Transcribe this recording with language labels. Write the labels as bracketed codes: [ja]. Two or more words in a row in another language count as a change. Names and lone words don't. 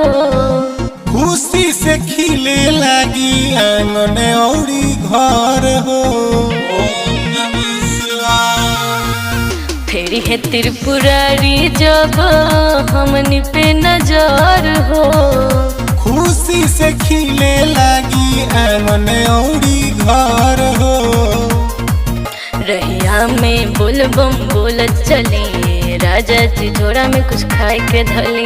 [bho] खुशी से खिले लगी आंगन औरी घर हो। [sa] ओम नमः शिवाय। [bho] फिर है त्रिपुरारी जब हमनी पे नजर हो, खुशी से खिले लगी आंगन औरी घर हो। रहिया में बोल बम बोलत चली, राजा जी झोरा में कुछ खाए के धली।